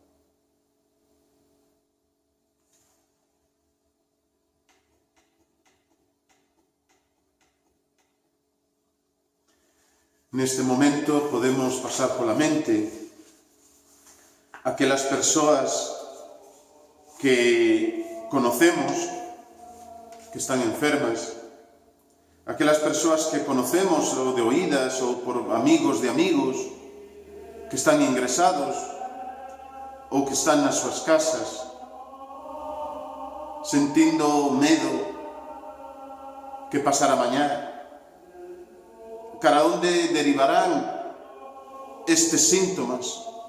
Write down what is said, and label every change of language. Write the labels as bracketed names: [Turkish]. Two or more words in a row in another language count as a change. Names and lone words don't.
[Spanish] En este momento podemos pasar por la mente aquellas personas que conocemos, que están enfermas, aquellas personas que conocemos o de oídas o por amigos de amigos, que están ingresados [Galician] ou que están nas súas casas, sentindo medo que pasará mañá. Cara onde derivarán estes síntomas?